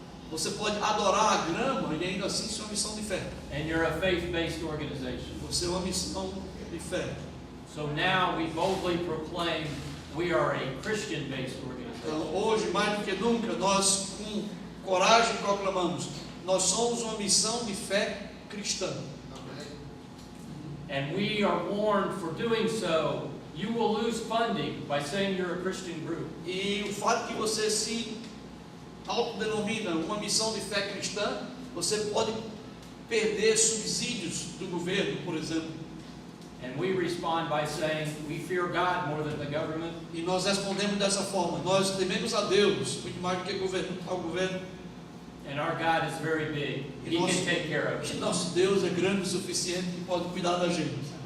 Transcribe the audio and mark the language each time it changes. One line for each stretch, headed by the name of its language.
Portuguese: Você pode adorar a grama e ainda assim ser uma missão de fé.
English: And you're a faith-based organization.
Portuguese: Você é uma missão de fé.
English: So now we boldly proclaim we are a Christian-based
Portuguese: Então,
English: organization.
Portuguese: hoje, mais do que nunca, nós com coragem proclamamos: nós somos uma missão de fé cristã.
English: And we are warned for doing so, you will lose funding by saying you're a Christian group.
Portuguese: E o fato que você se autodenomina uma missão de fé cristã, você pode perder subsídios do governo, por exemplo.
English: And we respond by saying we fear God more than the government.
Portuguese: E nós respondemos dessa forma: nós tememos a Deus muito mais do que ao governo.
English: And our God is very big. He can take care of
Portuguese: E
English: it.
Portuguese: nosso Deus é grande o suficiente que pode cuidar da gente.